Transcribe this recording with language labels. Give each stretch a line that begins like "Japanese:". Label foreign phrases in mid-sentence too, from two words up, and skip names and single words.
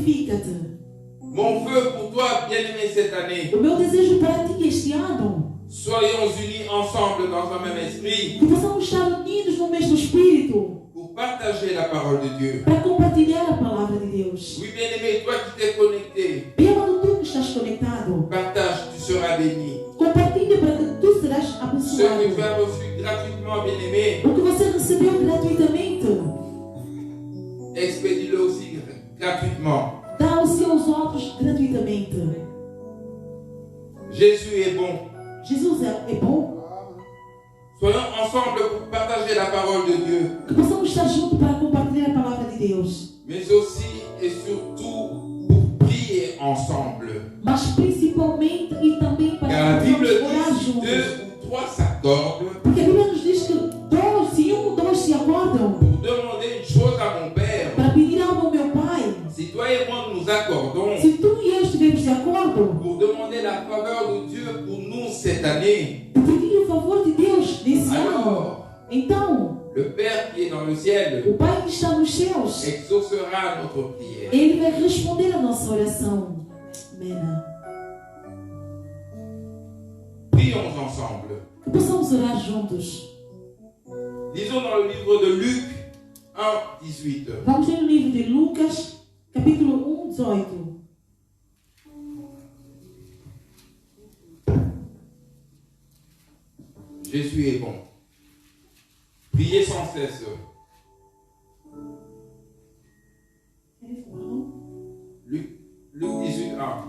Portuguese: Purifica-te.
French: Mon vœu pour toi, bien-aimé, cette année,
Portuguese: O meu desejo para ti este ano,
French: soyons unis ensemble dans un même esprit
Portuguese: que possamos estar unidos no mesmo espírito
French: pour partager la parole de Dieu.
Portuguese: para compartilhar a palavra de Deus.
French: Oui, bien-aimé, toi qui t'es connecté,
Portuguese: Bem amado, tu que estás conectado,
French: partage, tu seras béni.
Portuguese: compartilha para que tu serás
French: Ce que
Portuguese: abençoado.
French: tu as reçu gratuitement, bien-aimé,
Portuguese: O que você recebeu gratuitamente,
French: expédie-le aussi gratuitement.
Portuguese: dá aos seus outros gratuitamente.
French: Jésus est bon.
Portuguese: Jesus é bom.
French: Soyons ensemble pour partager la parole de Dieu,
Portuguese: Que possamos estar juntos para compartilhar a palavra de Deus.
French: mais aussi et surtout pour prier ensemble.
Portuguese: Mas principalmente e também para
French: Car la
Portuguese: que
French: Bible
Portuguese: possamos orar
French: dit
Portuguese: juntos.
French: 2 ou 3 s'accordent
Portuguese: Porque a Bíblia nos diz que se um ou dois se acordam
French: pour demander une chose à mon Père.
Portuguese: para pedir algo ao meu Pai,
French: Si toi et moi nous nous accordons
Portuguese: se tu e eu estivermos de acordo,
French: pour demander la faveur de Dieu pour nous cette année,
Portuguese: de pedir o favor de Deus nesse ano,
French: alors
Portuguese: então
French: le Père qui est dans le ciel
Portuguese: o Pai que está nos céus,
French: exaucera notre prière.
Portuguese: Ele vai responder a nossa oração. Amém.
French: Prions ensemble.
Portuguese: Que possamos orar juntos.
French: Lisons dans le livre de Luc 1, 18.
Portuguese: Vamos ler o livro de Lucas, capítulo 1, 18.
French: Jésus est bon. Priez sans cesse. Luc 18, 1.